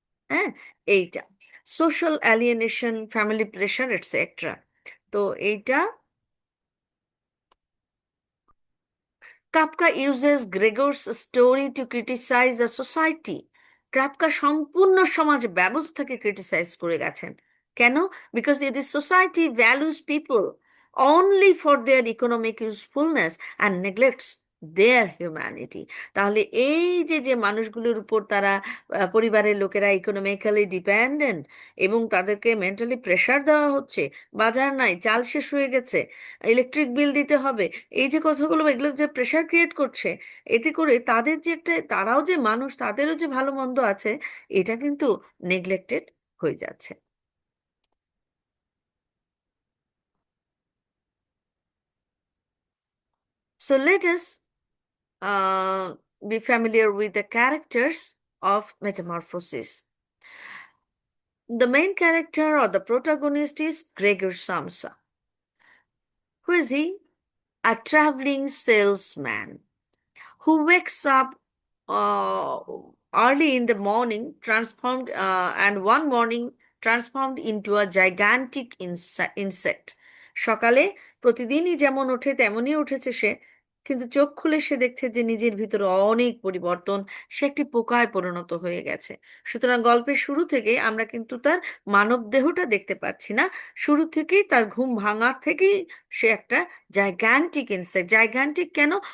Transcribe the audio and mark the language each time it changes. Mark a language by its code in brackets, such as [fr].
[en] হ্যাঁ, এইটা social alienation, family pressure etcetera. তো এইটা Kafka uses Gregor's story to criticise the society. [bn] Kafka সম্পূর্ণ সমাজ ব্যবস্থাকে ক্রিটিসাইজ করে গেছেন। কেন? [en] Because this society values people only for their economic usefulness and neglects their humanity. [bn] তাহলে এই যে যে মানুষগুলোর উপর তারা পরিবারের লোকেরা ইকোনমিক্যালি ডিপেন্ডেন্ট এবং তাদেরকে মেন্টালি প্রেশার দেওয়া হচ্ছে, বাজার নাই, চাল শেষ হয়ে গেছে, ইলেকট্রিক বিল দিতে হবে, এই যে কথাগুলো, এগুলো যে প্রেশার ক্রিয়েট করছে, এতে করে তাদের যে একটা, তারাও যে মানুষ, তাদেরও যে ভালো মন্দ আছে, এটা কিন্তু নেগলেক্টেড হয়ে যাচ্ছে। [en] So let us be familiar with the characters of Metamorphosis. The main character or the protagonist is Gregor Samsa. Who is he? A traveling salesman who wakes up uh, early in the morning, transformed, and one morning transformed into a gigantic insect. [bn] সকালে প্রতিদিনই যেমন ওঠে তেমনই উঠেছে সে, কিন্তু চোখ খুলে সে দেখছে যে নিজের ভিতরে অনেক পরিবর্তন, সে একটি পোকায় পরিণত হয়ে গেছে। সুতরাং গল্পের শুরু থেকে আমরা কিন্তু তার মানব দেহটা দেখতে পাচ্ছি না, শুরু থেকেই তার ঘুম ভাঙার থেকেই সে একটা জাইগ্যান্টিক ইনসেক্ট। জাইগ্যান্টিক কেন?